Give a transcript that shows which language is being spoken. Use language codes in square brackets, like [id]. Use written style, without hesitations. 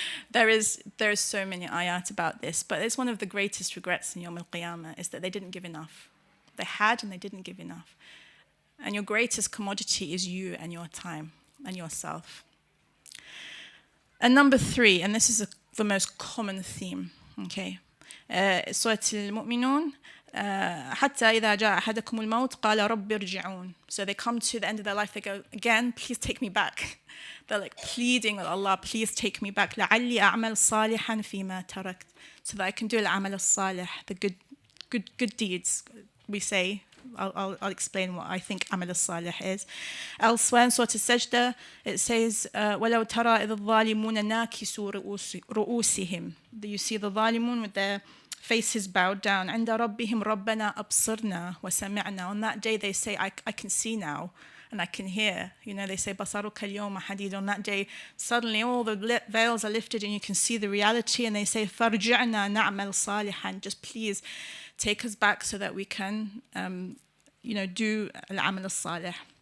[en] There is so many ayat about this, but it's one of the greatest regrets in Yawm al-Qiyamah is that they didn't give enough. They had and they didn't give enough. And your greatest commodity is you and your time and yourself. And number 3, and this is the most common theme, okay? [ar] Surah Al-Mu'minun, حتى إذا جاء أحدكم الموت قال رب ارجعون. [en] So they come to the end of their life, they go, again, please take me back. They're like pleading with Allah, please take me back. [ar] لعلي أعمل صالحا فيما تركت. [en] So that I can do العمل الصالح, the good deeds, we say. I'll explain what I think عمل الصالح is. Elsewhere in Surah Al-Sajdah, it says, وَلَوْ تَرَى إِذَا الظَّالِمُونَ نَاكِسُوا رُؤُوسِهِم. You see the ظالمون with their faces bowed down. [ar] عند ربهم ربنا أبصرنا وسمعنا. [en] On that day they say, I can see now and I can hear. You know, they say بصرك اليوم حديد. On that day, suddenly all the veils are lifted and you can see the reality, and they say فارجعنا نعمل صالحا. Just please take us back so that we can, you know, do العمل الصالح.